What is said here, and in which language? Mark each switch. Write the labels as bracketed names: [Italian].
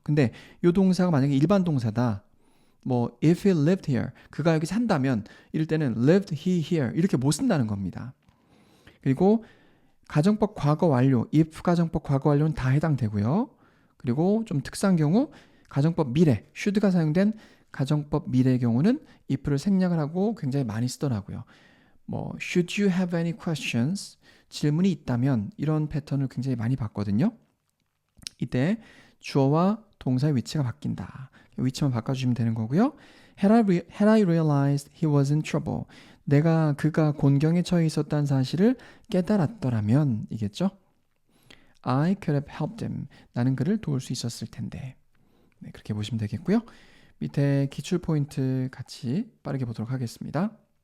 [Korean] 근데 이 동사가 만약에 일반 동사다. 뭐 [English] if he lived here, [Korean] 그가 여기 산다면 이럴 때는 [English] lived he here [Korean] 이렇게 못 쓴다는 겁니다. 그리고 가정법 과거 완료, if 가정법 과거 완료는 다 해당되고요. 그리고 좀 특수한 경우 가정법 미래, should가 사용된 가정법 미래의 경우는 if를 생략을 하고 굉장히 많이 쓰더라고요. [English] 뭐 should you have any questions? [Korean] 질문이 있다면 이런 패턴을 굉장히 많이 봤거든요. 이때 주어와 동사의 위치가 바뀐다. 위치만 바꿔주시면 되는 거고요. [English] Had I realized he was in trouble. [Korean] 그가 곤경에 처해 있었다는 사실을 깨달았더라면 이겠죠. [English] I could have helped him. [Korean] 나는 그를 도울 수 있었을 텐데. 네, 그렇게 보시면 되겠고요. 밑에 기출 포인트 같이 빠르게 보도록 하겠습니다.